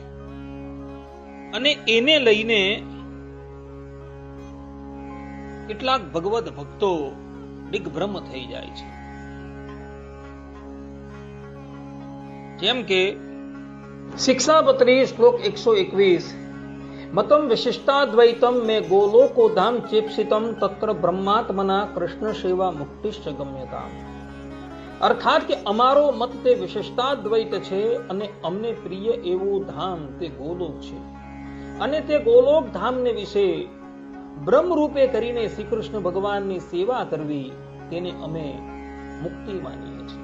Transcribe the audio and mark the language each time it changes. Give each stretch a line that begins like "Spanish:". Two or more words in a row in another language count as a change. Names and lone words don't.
Gujarati: અને એને લઈને કેટલાક ભગવદ ભક્તો દિગ્ભ્રમ થઈ જાય છે. જેમ કે શિક્ષાપત્રી શ્લોક 121
Sanskrit: मतम विशिष्टाद्वैतम में गोलोको धाम चेप्सितम तत्र ब्रह्मात्मना कृष्ण सेवा मुक्तिश्च गम्यताम.
Gujarati: અર્થાત કે અમારો મત તે વિશિષ્ટાદ્વૈત છે અને અમને પ્રિય એવું ધામ તે ગોલોક છે. અને તે ગોલોક ધામને વિશે બ્રહ્મ રૂપે કરીને શ્રી કૃષ્ણ ભગવાનની સેવા કરવી તેને અમે મુક્તિ માનીએ છીએ.